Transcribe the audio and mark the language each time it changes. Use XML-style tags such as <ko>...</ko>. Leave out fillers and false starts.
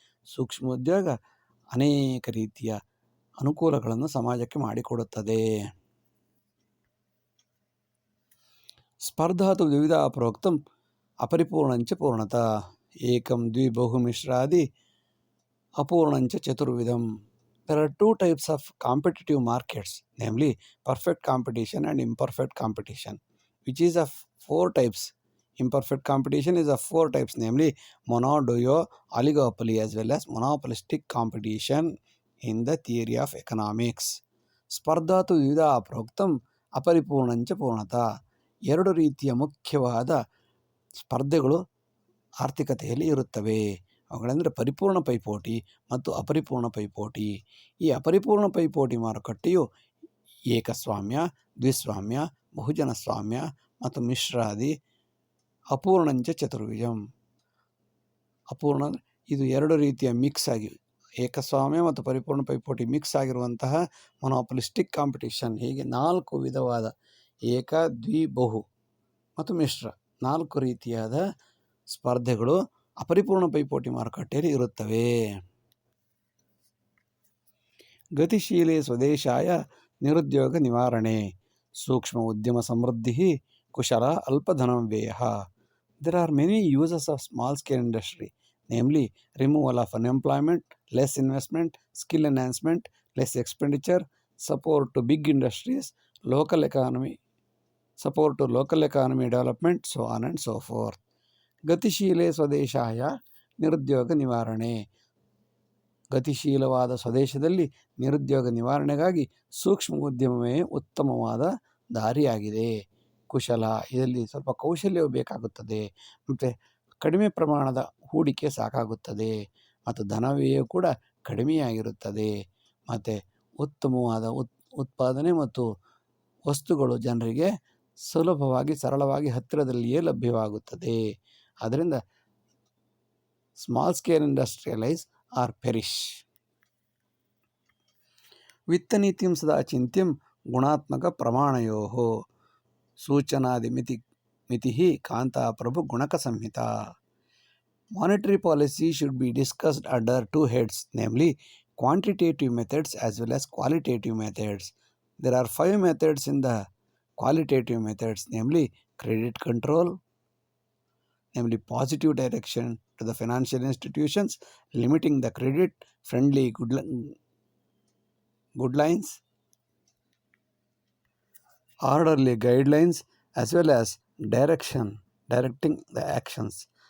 <kn>ಸೂಕ್ಷ್ಮ ಉದ್ಯೋಗ ಅನೇಕ ರೀತಿಯ ಅನುಕೂಲಗಳನ್ನು ಸಮಾಜಕ್ಕೆ ಮಾಡಿಕೊಡುತ್ತದೆ.</kn> <sa>ಸ್ಪರ್ಧಾತು ದ್ವಿವಿಧ ಪ್ರೋಕ್ತಂ ಅಪರಿಪೂರ್ಣಂಚ ಪೂರ್ಣತಾ ಏಕಂ ದ್ವಿ ಬಹು ಮಿಶ್ರಾದಿ ಅಪೂರ್ಣಂಚ ಚತುರ್ವಿಧಂ.</sa> <en>There are 2 types of competitive markets, namely perfect competition and imperfect competition, which is of 4 types. Imperfect competition is of 4 types, namely monoduo, oligopoly, as well as monopolistic competition in the theory of economics.</en> <sa>ಸ್ಪರ್ಧಾತು ದ್ವಿವಿಧ ಪ್ರೋಕ್ತಂ ಅಪರಿಪೂರ್ಣಂಚ ಪೂರ್ಣತಾ.</sa> <kn>2 ರೀತಿಯ ಮುಖ್ಯವಾದ ಸ್ಪರ್ಧೆಗಳು ಆರ್ಥಿಕತೆಯಲ್ಲಿ ಇರುತ್ತವೆ. ಅವುಗಳೆಂದರೆ ಪರಿಪೂರ್ಣ ಪೈಪೋಟಿ ಮತ್ತು ಅಪರಿಪೂರ್ಣ ಪೈಪೋಟಿ. ಈ ಅಪರಿಪೂರ್ಣ ಪೈಪೋಟಿ ಮಾರುಕಟ್ಟೆಯು ಏಕಸ್ವಾಮ್ಯ, ದ್ವಿಸ್ವಾಮ್ಯ, ಬಹುಜನ ಸ್ವಾಮ್ಯ ಮತ್ತು ಮಿಶ್ರಾದಿ.</kn> <sa>ಅಪೂರ್ಣಂಚ ಚತುರ್ವಿಧಂ.</sa> <kn>ಅಪೂರ್ಣ ಇದು 2 ರೀತಿಯ ಮಿಕ್ಸ್ ಆಗಿ, ಏಕಸ್ವಾಮ್ಯ ಮತ್ತು ಪರಿಪೂರ್ಣ ಪೈಪೋಟಿ ಮಿಕ್ಸ್ ಆಗಿರುವಂತಹ ಮೊನೋಪಲಿಸ್ಟಿಕ್ ಕಾಂಪಿಟೇಷನ್. ಹೀಗೆ 4 ವಿಧವಾದ ಏಕ, ದ್ವಿ, ಬಹು ಮತ್ತು ಮಿಶ್ರ 4 ರೀತಿಯಾದ ಸ್ಪರ್ಧೆಗಳು ಅಪರಿಪೂರ್ಣ ಪೈಪೋಟಿ ಮಾರುಕಟ್ಟೆಯಲ್ಲಿ ಇರುತ್ತವೆ.</kn> <sa>ಗತಿಶೀಲೆ ಸ್ವದೇಶಾಯ ನಿರುದ್ಯೋಗ ನಿವಾರಣೆ, ಸೂಕ್ಷ್ಮ ಉದ್ಯಮ ಸಮೃದ್ಧಿ, ಕುಶಲ ಅಲ್ಪಧನಂ ವ್ಯಯ.</sa> <en>There are many uses of small scale industry, namely removal of unemployment, less investment, skill enhancement, less expenditure, support to big industries, local economy, support to local economy development, so on and so forth.</en> <sa>ಗತಿಶೀಲೆ ಸ್ವದೇಶಾಯ ನಿರುದ್ಯೋಗ ನಿವಾರಣೆ,</sa> <kn>ಗತಿಶೀಲವಾದ ಸ್ವದೇಶದಲ್ಲಿ ನಿರುದ್ಯೋಗ ನಿವಾರಣೆಗಾಗಿ ಸೂಕ್ಷ್ಮ ಉದ್ಯಮವೇ ಉತ್ತಮವಾದ ದಾರಿಯಾಗಿದೆ. ಕುಶಲ, ಇದರಲ್ಲಿ ಸ್ವಲ್ಪ ಕೌಶಲ್ಯವು ಬೇಕಾಗುತ್ತದೆ ಮತ್ತು ಕಡಿಮೆ ಪ್ರಮಾಣದ ಹೂಡಿಕೆ ಸಾಕಾಗುತ್ತದೆ ಮತ್ತು ಧನವ್ಯಯವು ಕೂಡ ಕಡಿಮೆಯಾಗಿರುತ್ತದೆ ಮತ್ತು ಉತ್ತಮವಾದ ಉತ್ಪಾದನೆ ಮತ್ತು ವಸ್ತುಗಳು ಜನರಿಗೆ ಸುಲಭವಾಗಿ ಸರಳವಾಗಿ ಹತ್ತಿರದಲ್ಲಿಯೇ ಲಭ್ಯವಾಗುತ್ತದೆ.</kn> <en>ಆದ್ದರಿಂದ small scale industrialise or perish.</en> <sa>ವಿತ್ತನೀತಿಂ ಸದಾ ಚಿಂತ್ಯಂ ಗುಣಾತ್ಮಕ ಪ್ರಮಾಣಯೋಃ ಸೂಚನಾದಿ ಮಿತಿ ಕಾಂತಾ ಪ್ರಭು ಗುಣಕ ಸಂಹಿತಾ.</sa> <en>Monetary policy should be discussed under two heads, namely quantitative methods as well as qualitative methods. There are 5 methods in the qualitative methods, namely credit control, namely positive direction to the financial institutions, limiting the credit, friendly guidelines, orderly guidelines, as well as directing the actions.</en>